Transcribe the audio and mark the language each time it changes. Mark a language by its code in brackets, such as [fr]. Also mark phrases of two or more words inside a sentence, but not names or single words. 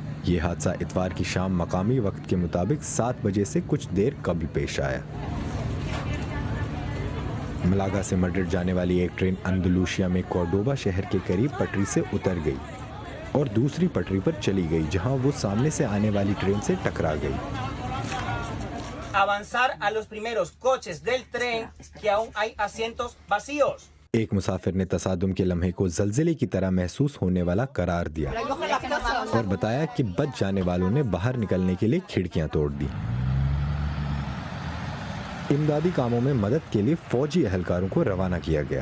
[ur] یہ حادثہ اتوار کی شام مقامی وقت کے مطابق 7 بجے سے کچھ دیر قبل پیش آیا۔ ملاگا سے میڈرڈ جانے والی ایک ٹرین اندلوشیا میں کورڈوبا شہر کے قریب پٹری سے اتر گئی اور دوسری پٹری پر چلی گئی جہاں وہ سامنے سے آنے والی ٹرین سے ٹکرا گئی۔ [es] Avanzar a los primeros coches del tren que aún hay asientos vacíos. [ur] ایک مسافر نے تصادم کے لمحے کو زلزلے کی طرح محسوس ہونے والا قرار دیا اور بتایا کہ بچ جانے والوں نے باہر نکلنے کے لیے کھڑکیاں توڑ دی۔ امدادی کاموں میں مدد کے لیے فوجی اہلکاروں کو روانہ کیا گیا۔